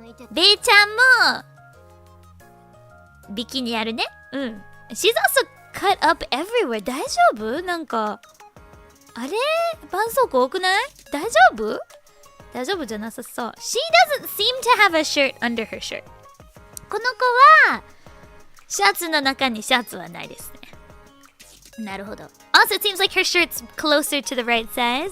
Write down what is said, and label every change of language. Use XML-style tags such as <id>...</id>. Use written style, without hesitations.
<ja>ベイちゃんもビキニあるね。</ja> <en>She's also cut up everywhere.</en> <ja>大丈夫？なんかあれ？絆創膏多くない？大丈夫？大丈夫じゃなさそう。</ja> <en>She doesn't seem to have a shirt under her shirt.</en> <ja>この子はシャツの中にシャツはないですね。なるほど。</ja> <en>Also, it seems like her shirt's closer to the right size.</en>